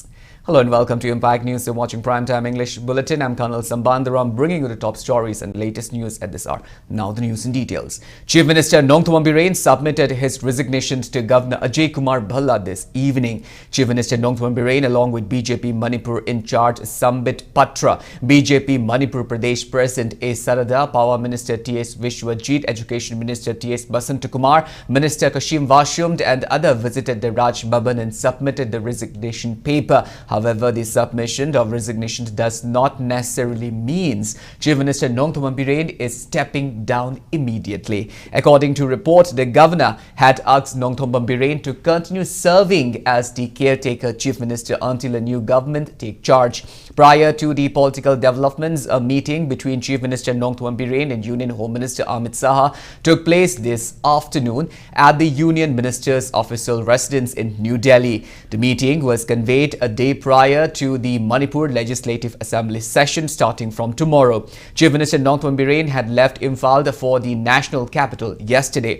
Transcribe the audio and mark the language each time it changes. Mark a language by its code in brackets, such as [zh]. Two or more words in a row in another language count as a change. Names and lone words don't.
[en] Hello and welcome to Impact News. You're watching Primetime English Bulletin. I'm KANEL SHAMBANDURAM bringing you the top stories and latest news at this hour. Now the news in details. Chief Minister Nongthombam Biren submitted his resignation to Governor Ajay Kumar Bhalla this evening. Chief Minister Nongthombam Biren along with BJP Manipur in charge Sambit Patra, BJP Manipur Pradesh President A. Sarada, Power Minister T.S. Vishwajit, Education Minister T.S. Basantakumar, Minister Kashim Vashumed and others visited the Raj Bhavan and submitted the resignation paper. However, the submission of resignation does not necessarily means Chief Minister Nongthombam Biren is stepping down immediately. According to report, the governor had asked Nongthombam Biren to continue serving as the caretaker Chief Minister until a new government take charge. Prior to the political developments, a meeting between Chief Minister Nongthombam Biren and Union Home Minister Amit Saha took place this afternoon at the Union Minister's official residence in New Delhi. The meeting was convened a day prior to the Manipur Legislative Assembly session starting from tomorrow. Chief Minister Nongthombam Biren had left Imphal for the national capital yesterday.